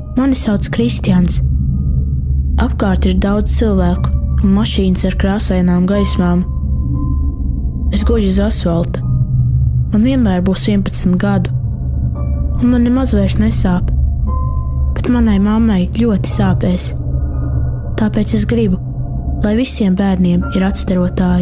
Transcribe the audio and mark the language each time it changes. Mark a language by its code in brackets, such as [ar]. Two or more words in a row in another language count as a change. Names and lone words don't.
[lv] Mani sauc Kristians. Apkārt ir daudz cilvēku un mašīnas ar krāsainām gaismām. Es guļu uz asfalta. Man vienmēr būs 11 gadu. Un man nemaz vairs nesāp. Bet manai mammai ļoti sāpēs. Tāpēc es gribu, lai visiem bērniem ir atstarotāji.